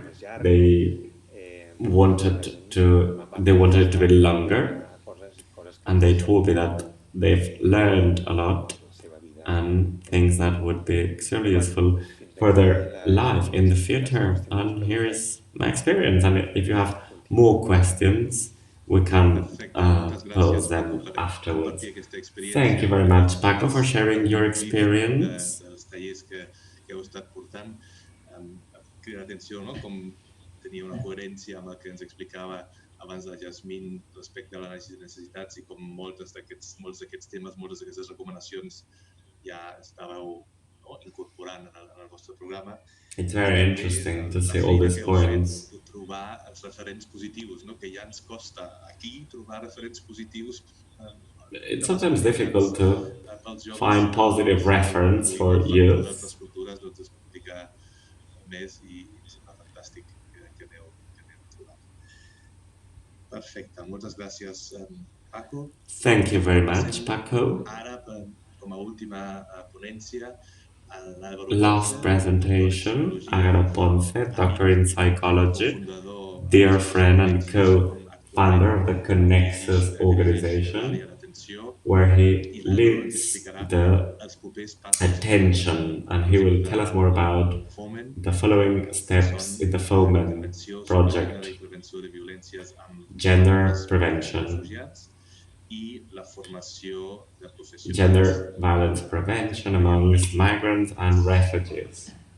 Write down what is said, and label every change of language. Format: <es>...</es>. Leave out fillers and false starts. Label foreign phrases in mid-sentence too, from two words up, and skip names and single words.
<en>They wanted it to be longer, and they told me that they've learned a lot and things that would be extremely useful for their life in the future. And here is my experience. And if you have more questions, we can pose them afterwards. Thank you very much, Paco, for sharing your experience.</en> <ca>Crida l'atenció, no? Com tenia una coherència amb el que ens explicava abans la Jasmin respecte a l'anàlisi de necessitats i com molts d'aquests temes, moltes d'aquestes recomanacions ja estàveu incorporant en el vostre programa.</ca> <en>It's very interesting to see all these points.</en> <ca>Trobar els referents positius, no? Que ja ens costa aquí trobar referents positius.</ca> <en>It's sometimes difficult to find positive reference for youth.</en> <ca>Més i sembla fantàstic que aneu trobat. Perfecte, moltes gràcies, Paco.</ca> <en>Thank you very much, Paco.</en> <ca>Ara, com a última ponència,</ca> <en>last presentation, Álvaro Ponce, doctor in psychology, dear friend and co-founder of the Conexus organization, where he leads the attention, and he will tell us more about the following steps in the FOMEN project: gender prevention, gender violence prevention amongst migrants and refugees.</en>